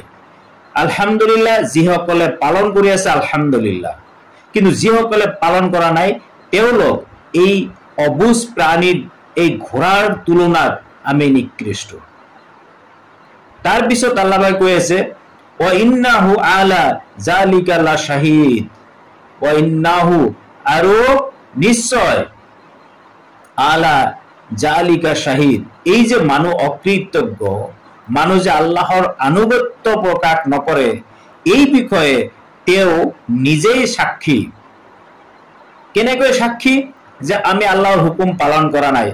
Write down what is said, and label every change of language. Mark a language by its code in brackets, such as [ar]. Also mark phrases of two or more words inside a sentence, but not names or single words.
[as] আলহামদুলিল্লাহ, যিসকলে পালন কৰি আছে আলহামদুলিল্লাহ, কিন্তু যিসকলে পালন কৰা নাই তেওঁলোক এই অবুজ প্ৰাণীৰ, এই ঘোঁৰাৰ তুলনাত আমি নিকৃষ্ট। তাৰপিছত আল্লাহ কৈ আছে, [ar] وإنه على ذلك لشهيد، وإنه, [as] আৰু নিশ্চয়, [ar] على ذلك شهيد, [as] এই যে মানুহ অকৃতজ্ঞ, মানুহ যে আল্লাহৰ আনুগত্য প্ৰকাশ নকৰে, এই বিষয়ে তেওঁ নিজেই সাক্ষী। কেনেকৈ সাক্ষী? যে আমি আল্লাহৰ হুকুম পালন কৰা নাই।